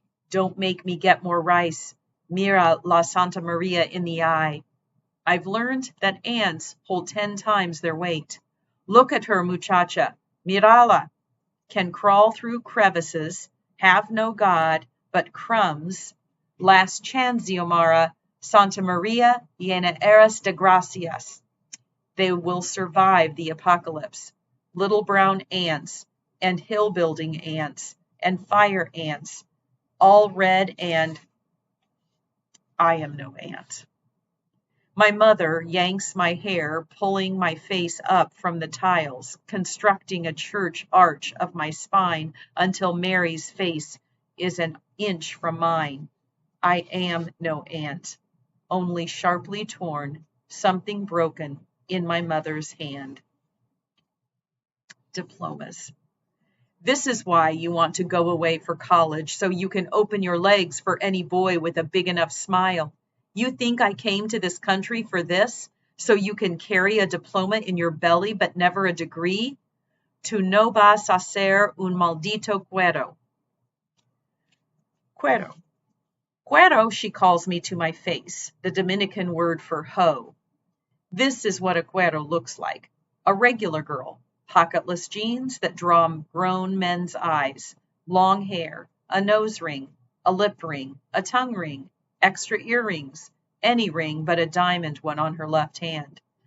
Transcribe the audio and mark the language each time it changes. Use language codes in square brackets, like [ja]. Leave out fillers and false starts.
[en] Don't make me get more rice. [es] Mira la Santa Maria [en] in the eye. I've learned that ants hold 10 times their weight. Look at her, [es] muchacha. Mirala. [en] Can crawl through crevices, have no God, but crumbs. Last chance, Xiomara. [es] Santa Maria, llena eres de gracias. [en] They will survive the apocalypse. Little brown ants, and hill building ants, and fire ants, all red, and I am no ant. My mother yanks my hair, pulling my face up from the tiles, constructing a church arch of my spine until Mary's face is an inch from mine. I am no ant, only sharply torn, something broken in my mother's hand. Diplomas. This is why you want to go away for college, so you can open your legs for any boy with a big enough smile. You think I came to this country for this, so you can carry a diploma in your belly but never a degree? [es] Tu no vas a ser un maldito cuero. Cuero. [en] Cuero, she calls me to my face, the Dominican word for hoe. This is what a cuero looks like. A regular girl, pocketless jeans that draw grown men's eyes, long hair, a nose ring, a lip ring, a tongue ring, extra earrings, any ring but a diamond one on her left hand.